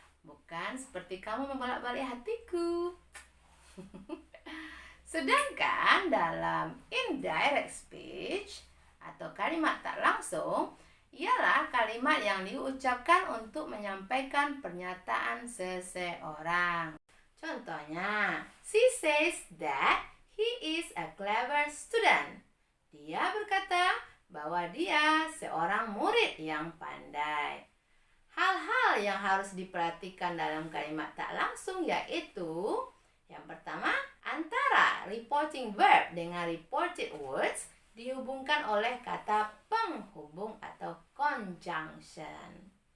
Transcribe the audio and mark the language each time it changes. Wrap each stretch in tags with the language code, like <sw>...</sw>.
<id>Bukan seperti kamu membolak-balik hatiku. Sedangkan dalam indirect speech atau kalimat tak langsung ialah kalimat yang diucapkan untuk menyampaikan pernyataan seseorang.</id> <en>Contohnya, she says that he is a clever student.</en> <id>Dia berkata bahwa dia seorang murid yang pandai. Hal-hal yang harus diperhatikan dalam kalimat tak langsung yaitu yang pertama, antara reporting verb dengan reported words dihubungkan oleh kata penghubung atau conjunction.</id>